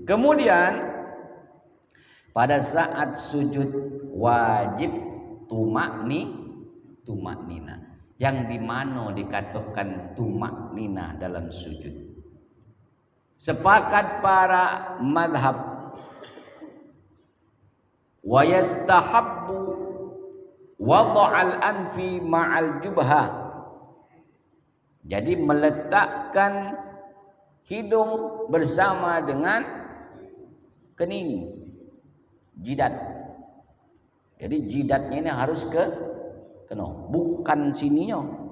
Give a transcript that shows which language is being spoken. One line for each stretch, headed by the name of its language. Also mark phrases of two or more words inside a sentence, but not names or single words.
Indonesian: Kemudian pada saat sujud wajib tumaknina. Yang dimana dikatakan tumaknina dalam sujud? Sepakat para madhab
Arabic: ويستحب وضع الأنف مع الجبهة.
Indonesian: Jadi meletakkan hidung bersama dengan kening, jidat. Jadi jidatnya ini harus kena, bukan sininya.